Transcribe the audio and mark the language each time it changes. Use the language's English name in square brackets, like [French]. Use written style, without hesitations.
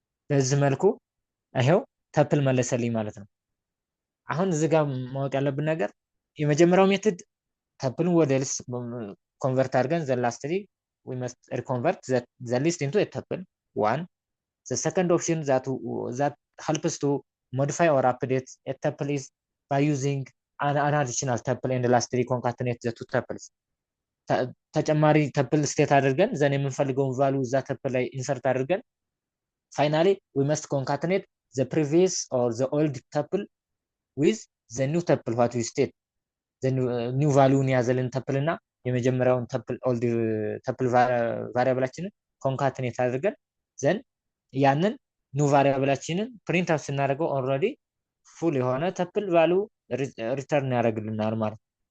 [Amharic] በዚህ መልኩ ይሄው ተፕል መለሰልኝ ማለት ነው። አሁን እዚህ ጋር ማወቅ ያለብን ነገር የመጀመሪያው ሜትድ ተፕልን ወደ ሊስት ኮንቨርት አድርገን [English] the lastly we must reconvert the list into a tuple one. The second option that helps to modify or update a tuple is by using an additional tuple and lastly concatenate the two tuples. [Amharic] ተጨማሪ ተፕል ስቴት አድርገን ዘን የምንፈልገውን ቫልዩ እዛ ተፕል ላይ ኢንሰርት አድርገን [English] finally we must concatenate the previous or the old tuple with the new tuple what we state the new value [Amharic] ያዘልን [English] tuple [Amharic] እና የመጀመሪያውን [English] tuple old tuple variableችንን concatenate አድርገን then ያንን new variableችንን print out ስናደርገው already full የሆነ tuple value return [Amharic] ያደርግልናል ማለት ነው።